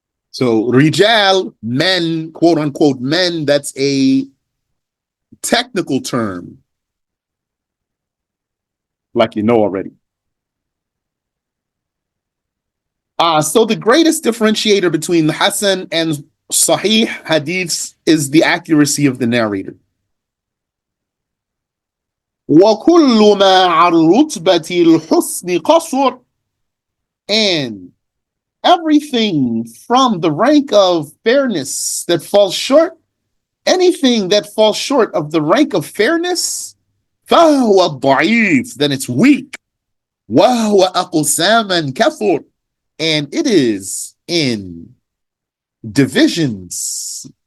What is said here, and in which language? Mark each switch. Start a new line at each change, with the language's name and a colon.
English: So rijal, men, quote unquote men, that's a technical term, like you know already. So the greatest differentiator between the Hasan and Sahih hadiths is the accuracy of the narrator.
Arabic: وَكُلُّ مَا عَنْ رُتْبَةِ الْحُسْنِ قَصُرٍ.
English: And Everything from the rank of fairness that falls short, anything that falls short of the rank of fairness,
Arabic: فهو ضعيف,
English: then it's weak.
Arabic: وهو أقساما كثر,
English: and it is in divisions.